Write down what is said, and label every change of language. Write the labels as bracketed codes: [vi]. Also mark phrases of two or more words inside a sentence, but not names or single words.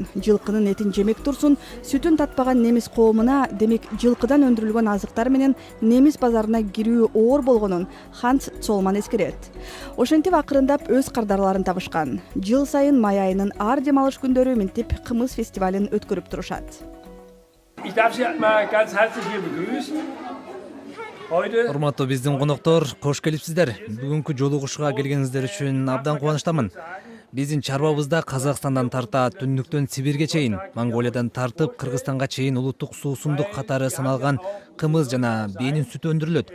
[ky] Жылкынын этин жемек турсун, сүтүн татпаган немис коомуна, демек жылкыдан өндүрүлгөн азыктар менен немис базарына кирүү оор болгонун Ханс Цолман эскерет. Ошентип акырындап өз кардарларын табышкан. Жыл сайын май айынын ар дем алыш күндөрү минтип кымыз фестивалин өткөрүп турушат. [de] Ich darf Sie mal ganz herzlich hier begrüßen. [ky] Урматтуу биздин коноктор, кош келипсиздер. Бүгүнкү жолугушууга келгениңиздер үчүн абдан кубанычтамын. Биздин чарбабызда Казакстандан тарта түндүктөн Сибирге чейин, Монголиядан тартып Кыргызстанга чейин улуттук суусундук катары саналган кымыз жана бээнин сүтү өндүрүлөт.